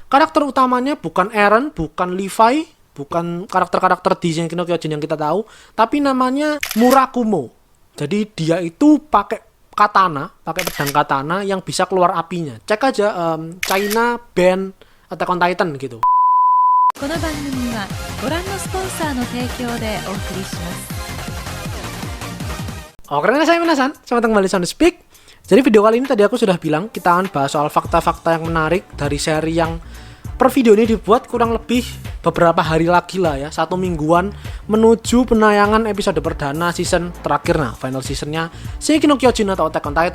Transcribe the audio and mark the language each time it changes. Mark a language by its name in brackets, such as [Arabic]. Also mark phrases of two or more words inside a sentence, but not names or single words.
[Indonesian] karakter utamanya bukan Eren, bukan Levi, bukan karakter-karakter di Shingeki no Kyojin yang kita tahu, tapi namanya Murakumo. Jadi dia itu pakai katana, pakai pedang katana yang bisa keluar apinya. Cek aja China band Attack on Titan gitu. [Japanese] この番組はご覧のスポンサーの提供でお送りします。 [Indonesian] Oke, saya Minasan, selamat kembali di Sound Speak. Jadi video kali ini tadi aku sudah bilang kita akan bahas soal fakta-fakta yang menarik dari seri yang per video ini dibuat kurang lebih beberapa hari lagi lah ya, 1 mingguan menuju penayangan episode perdana season terakhir, nah [English] final seasonnya [Indonesian] Shingeki no Kyojin atau Attack on Titan.